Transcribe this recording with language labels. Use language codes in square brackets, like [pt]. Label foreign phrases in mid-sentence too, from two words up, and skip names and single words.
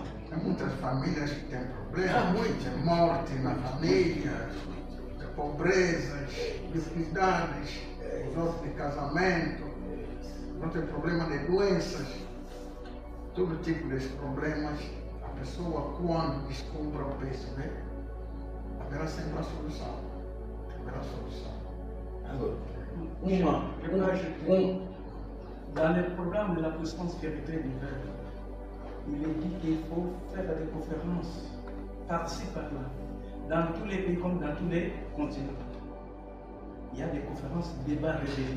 [pt] Há muitas famílias que têm problemas, muita morte na família, pobrezas, dificuldades, falta de casamento, não tem problema de doenças, todo tipo de problemas. A pessoa, quando descobre o PSV, haverá sempre a solução. Haverá solução. [fr] Dans le programme de la puissance spirituelle du Verbe, il est dit qu'il faut faire des conférences par-ci par-là, dans tous les pays comme dans tous les continents. Il y a des conférences, débats révélés.